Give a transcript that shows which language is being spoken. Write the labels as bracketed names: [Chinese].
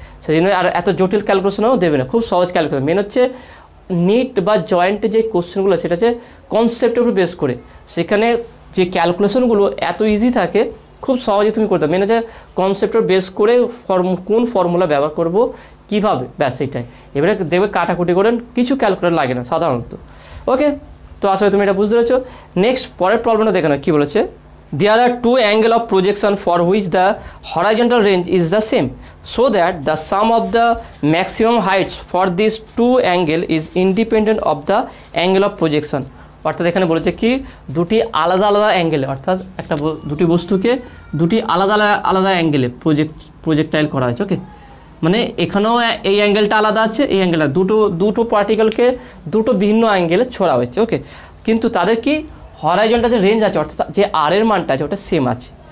[Bangla] সেই জন্য আর এত জটিল ক্যালকুলেশনও দেবে না, খুব সহজ ক্যালকুলেশন। মেন হচ্ছে নিট বা জয়েন্টে যে কোশ্চেনগুলো সেটা হচ্ছে কনসেপ্টের উপর বেস করে, সেখানে যে ক্যালকুলেশনগুলো এত ইজি থাকে খুব সহজে তুমি করতে। মেন হচ্ছে কনসেপ্টের বেস করে কোন ফর্মুলা ব্যবহার করব কীভাবে, ব্যাস এটাই। এবারে দেখবে কাটাকুটি করেন কিছু ক্যালকুলেটর লাগে না সাধারণত। ওকে, তো আসলে তুমি এটা বুঝতে পেরেছো। নেক্সট পরের প্রবলেমটা দেখে নাও কী বলেছে। [English] There are two angles of projection for which the horizontal range is the same, so that the sum of the maximum heights for these two angles is independent of the angle of projection. [Bangla] অর্থাৎ এখানে বলেছে কি দুটি আলাদা আলাদা অ্যাঙ্গেলে, অর্থাৎ দুটি বস্তুকে দুটি আলাদা আলাদা অ্যাঙ্গেলে প্রজেক্টাইল করা হয়েছে। ওকে, মানে এখানেও এই অ্যাঙ্গেলটা আলাদা আছে, এই অ্যাঙ্গেলটা দুটো পার্টিকেলকে দুটো ভিন্ন অ্যাঙ্গেলে ছোড়া হয়েছে। ওকে, কিন্তু তাদের কি হরাইজনটা যে রেঞ্জ আছে, অর্থাৎ যে আর এর মানটা আছে ওটা সেম আছে।